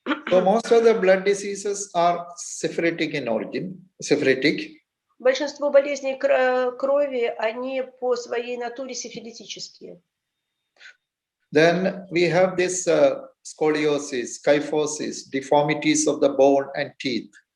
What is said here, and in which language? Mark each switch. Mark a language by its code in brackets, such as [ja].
[en] So most of the blood diseases are syphilitic in origin, syphilitic. [ru] Большинство болезней крови, они по своей натуре сифилитические. [en] Then we have this scoliosis, kyphosis, deformities of the bone and teeth.